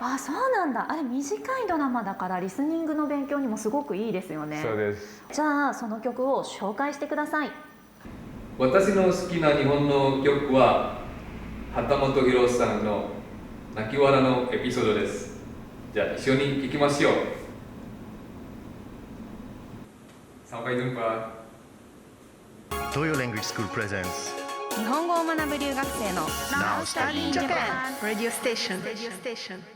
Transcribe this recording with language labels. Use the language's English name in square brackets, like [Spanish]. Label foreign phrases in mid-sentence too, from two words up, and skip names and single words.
[Japanese] あ、そうなんだ。あれ短いドラマだからリスニングの勉強にもすごくいいですよね。そうです。じゃあその曲を紹介してください。私の好きな日本の曲は畑本博さんの泣き笑のエピソードです。じゃあ一緒に聴きましょう。 [Indonesian] Sampai jumpa。 [English] 東洋 Language School presents [Japanese] 日本語を学ぶ留学生の [English] Now Study in Japan Radio Station